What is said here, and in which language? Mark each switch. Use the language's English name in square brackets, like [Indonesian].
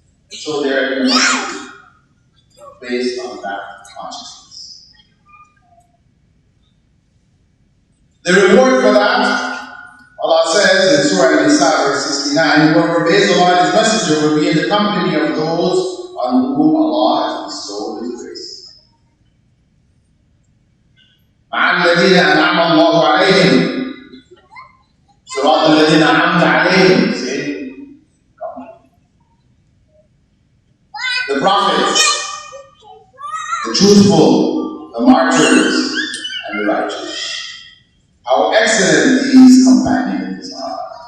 [English] So they are in the based on that consciousness. The reward for that, Allah says in Surah An-Nisa verse 69, whoever obeys Allah and His Messenger will be in the company of those on whom Allah has bestowed His grace. [Arabic] مع الذين أنعم الله عليهم صراط الذين أنعمت عليهم. [English] The prophets, the truthful, the martyrs, and the righteous. How excellent these companions are.